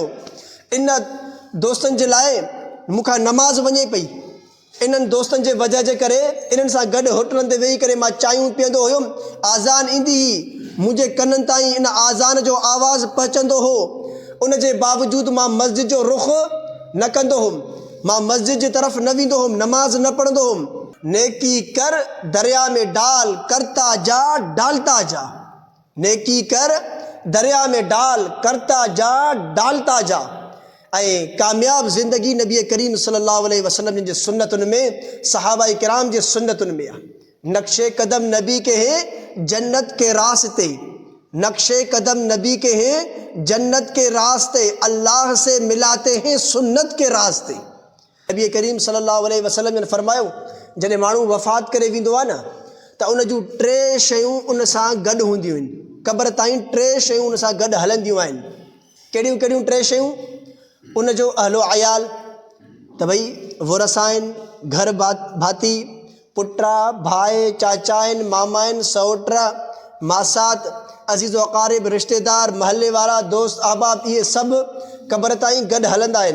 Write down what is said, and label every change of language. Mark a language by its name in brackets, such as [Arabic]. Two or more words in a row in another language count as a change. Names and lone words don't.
[Sindhi] इन दोस्तनि जे लाइ मूंखां नमाज़ वञे पई, इन्हनि दोस्तनि जे वजह जे करे इन्हनि सां गॾु होटलनि ते वेही करे मां चांहियूं पीअंदो हुयुमि, आज़ान ईंदी हुई, मुंहिंजे कननि ताईं इन आज़ान जो आवाज़ु पहुचंदो हो। उन जे बावजूदि मां मस्जिद जो रुख़ न कंदो हुउमि, मां मस्जिद जी तरफ़ न वेंदो हुउमि, नमाज़ न पढ़ंदो हुउमि। [Urdu] نیکی کر دریا میں ڈال، کرتا جا ڈالتا جا. نیکی کر دریا میں ڈال، کرتا جا ڈالتا جا. [Sindhi] ऐं कामयाब ज़िंदगी नबी करीम [Arabic] صلى الله عليه وسلم [Sindhi] जी सुन्नतुनि में, सहाबा किराम जी सुन्नतुनि में आहे। [Urdu] نقش قدم نبی کے ہیں جنت کے راستے، نقش قدم نبی کے ہیں جنت کے راستے، اللہ سے ملاتے ہیں سنت کے راستے. [Sindhi] नबी करीम [Arabic] صلى الله عليه وسلم [Sindhi] ने फरमायो, जॾहिं माण्हू वफ़ात करे वेंदो आहे न त उन जूं टे शयूं उन सां गॾु हूंदियूं आहिनि, क़ब्र ताईं टे शयूं उन सां गॾु हलंदियूं आहिनि। कहिड़ियूं कहिड़ियूं टे शयूं? उन जो अहलो अयाल, त भई वरस आहिनि, घर भाती, पुटा भाई चाचा आहिनि, मामा आहिनि, सौट मासात, अज़ीज़ अक़ारिब, रिश्तेदार, महले वारा, दोस्त अहबाब, इहे सभु क़ब्र ताईं गॾु हलंदा आहिनि।